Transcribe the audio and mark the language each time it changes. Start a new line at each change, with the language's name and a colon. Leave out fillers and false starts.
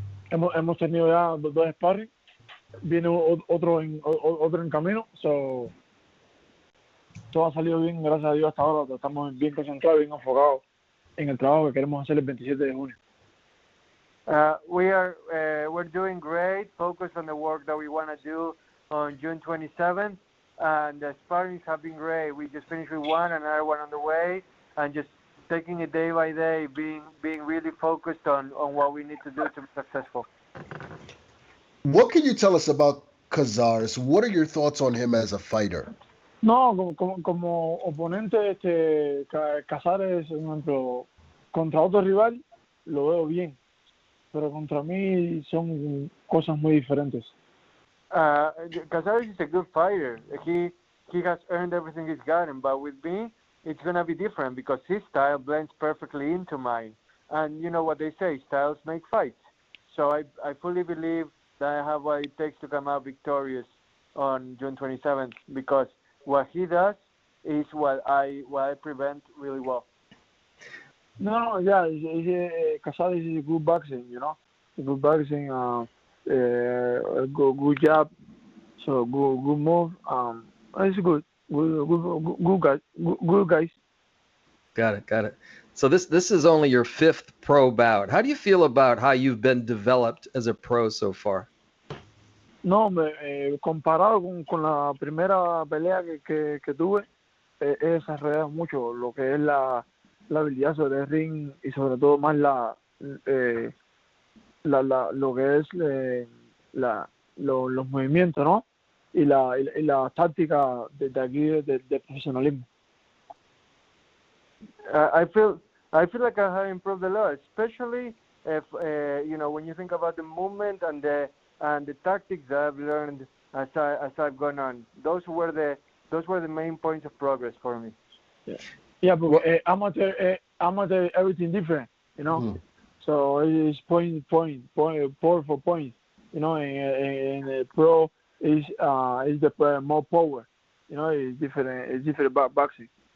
Spanish: Hemos tenido ya 2 sparring. Viene otro en camino. So, todo ha salido bien, gracias a Dios hasta ahora. Estamos bien concentrados, bien enfocados en el trabajo que queremos hacer el 27 de junio.
English: We're doing great, focused on the work that we want to do on June 27th, and the sparrings have been great. We just finished with one, another one on the way, and just taking it day by day, being really focused on what we need to do to be successful. What can you tell us about Cazares? What are your thoughts on him as a fighter? No, como oponente, Cazares, contra otro rival, lo veo bien. Pero contra mí son cosas muy diferentes. Cazares is a good fighter. He has earned everything he's gotten, but with me, it's going to be different because his style blends perfectly into mine. And you know what they say, styles make fights. So I fully believe that I have what it takes to come out victorious on June 27th because what he does is what I prevent really well. No, yeah, Cazares is good boxing, good boxing, good job, so good move. It's good guys. Got it. So this is only your 5th pro bout. How do you feel about how you've been developed as a pro so far?
Spanish: No, comparado con la primera pelea que tuve, he desarrollado mucho lo que es la habilidad sobre el ring y sobre todo más lo que es los movimientos, ¿no? Y la táctica de aquí de profesionalismo.
English: I feel like I have improved a lot, especially if when you think about the movement and the tactics that I've learned as I've gone on. Those were the main points of progress for me. Yeah, but amateur everything different, So it's point for point, and pro is the more power, it's different boxing.